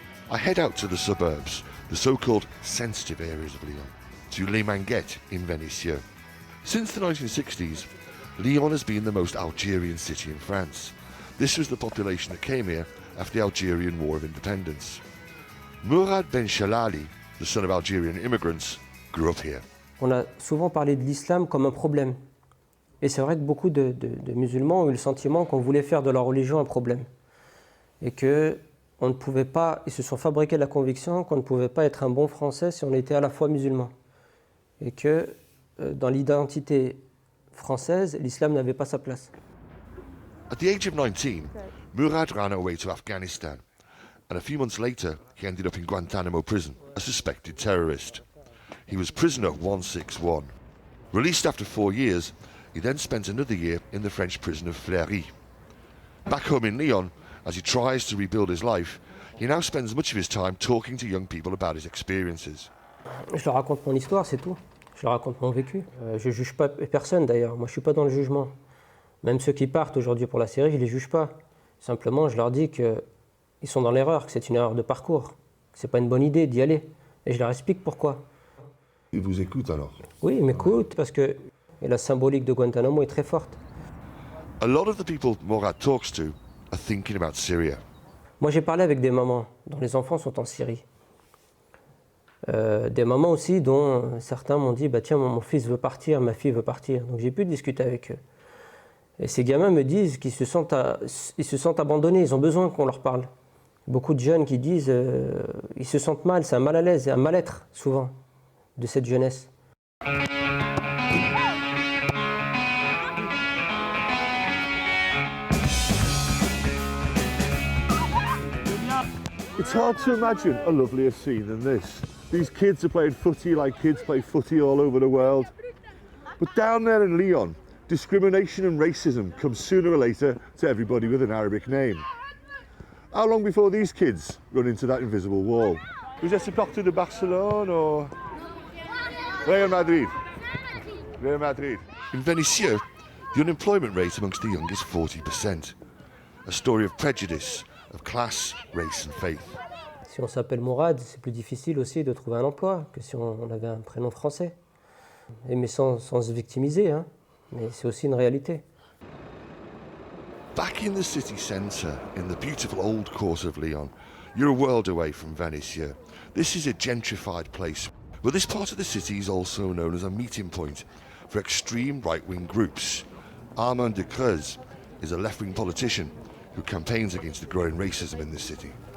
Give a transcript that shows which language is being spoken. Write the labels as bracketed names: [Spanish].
[English] I head out to the suburbs, the so-called sensitive areas of Lyon, to Les Manguettes in Vénissieux. Since the 1960s, Lyon has been the most Algerian city in France. This was the population that came here after the Algerian War of Independence. Mourad Ben Chalali, the son of Algerian immigrants, grew up here. [French] On a souvent parlé de l'islam comme un problème. Et c'est vrai que beaucoup de musulmans ont eu le sentiment qu'on voulait faire de leur religion un problème. Et qu'on ne pouvait pas, ils se sont fabriqués la conviction qu'on ne pouvait pas être un bon Français si on était à la fois musulman. Et que dans l'identité française, l'islam n'avait pas sa place. [English] At the age of 19, Mourad ran away to Afghanistan. And a few months later, he ended up in Guantanamo prison, a suspected terrorist. He was prisoner 161. Released after 4 years, he then spent another year in the French prison of Fleury. Back home in Lyon, as he tries to rebuild his life, he now spends much of his time talking to young people about his experiences. [French] Je leur raconte mon histoire, c'est tout. Je leur raconte mon vécu. Je ne juge pas personne d'ailleurs, moi je ne suis pas dans le jugement. Même ceux qui partent aujourd'hui pour la série, je ne les juge pas. Simplement, je leur dis qu'ils sont dans l'erreur, que c'est une erreur de parcours, que ce n'est pas une bonne idée d'y aller. Et je leur explique pourquoi. Ils vous écoutent alors? Oui, ils m'écoutent parce que la symbolique de Guantanamo est très forte. [English] A lot of the people Mourad talks to are thinking about Syria. [French] Moi, j'ai parlé avec des mamans dont les enfants sont en Syrie. Des mamans aussi dont certains m'ont dit « Tiens, mon fils veut partir, ma fille veut partir ». Donc j'ai pu discuter avec eux. Et ces gamins me disent qu'ils se sentent abandonnés, ils ont besoin qu'on leur parle. Beaucoup de jeunes qui disent ils se sentent mal, c'est un mal à l'aise, un mal-être souvent de cette jeunesse. [English] It's hard to imagine a lovelier scene than this. These kids are playing footy like kids play footy all over the world. But down there in Lyon, discrimination and racism comes sooner or later to everybody with an Arabic name. How long before these kids run into that invisible wall? [French] Vous êtes supporter de Barcelone or Real Madrid? Real Madrid. [English] In Vénissieux, the unemployment rate amongst the young is 40%. A story of prejudice, of class, race and faith. [French] Si on s'appelle Mourad, c'est plus difficile aussi de trouver un emploi que si on avait un prénom français. Mais sans se victimiser, hein. Mais c'est aussi une réalité. [English] Back in the city centre, in the beautiful old quarter of Lyon, you're a world away from Vénissieux. This is a gentrified place, but this part of the city is also known as a meeting point for extreme right-wing groups. Armand de Creuse is a left-wing politician who campaigns against the growing racism in this city.